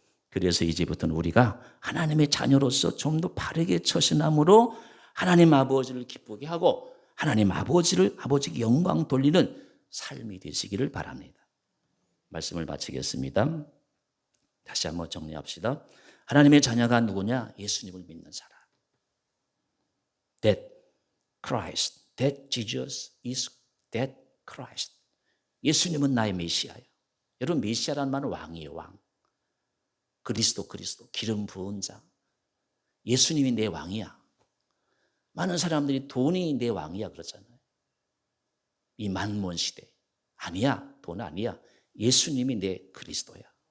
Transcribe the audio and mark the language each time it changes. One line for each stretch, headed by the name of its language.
Korean: 그래서 이제부터는 우리가 하나님의 자녀로서 좀 더 바르게 처신함으로 하나님 아버지를 기쁘게 하고 하나님 아버지께 영광 돌리는 삶이 되시기를 바랍니다. 말씀을 마치겠습니다. 다시 한번 정리합시다. 하나님의 자녀가 누구냐? 예수님을 믿는 사람.
English: That Christ, that Jesus is that Christ.
Korean: 예수님은 나의 메시아예요. 여러분, 메시아라는 말은 왕이에요, 왕. 그리스도, 기름 부은 자. 예수님이 내 왕이야. 많은 사람들이 돈이 내 왕이야 그러잖아요. 이 만몬 시대. 아니야, 돈 아니야. 예수님이 내 그리스도야.